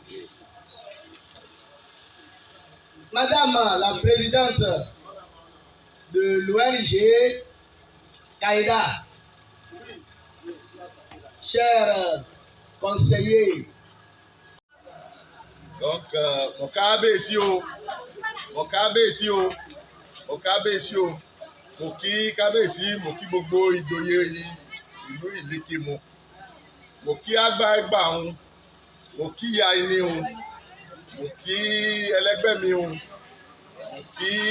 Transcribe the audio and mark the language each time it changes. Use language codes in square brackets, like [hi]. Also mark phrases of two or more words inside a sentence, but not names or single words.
[fr] Madame la Présidente de l'ONG Kaïda, chers conseillers. [yo] Donc, mon kábíyèsí o, mon kábíyèsí o, mon kábíyèsí o, mo kí kábíyèsí, mo kí gbogbo ìjòyè ìlú Ìlíkímù, mo kí àgbààgbà òun, mo kí ìyá ẹni òun, mo kí ẹlẹgbẹ́ mi òun, mo kí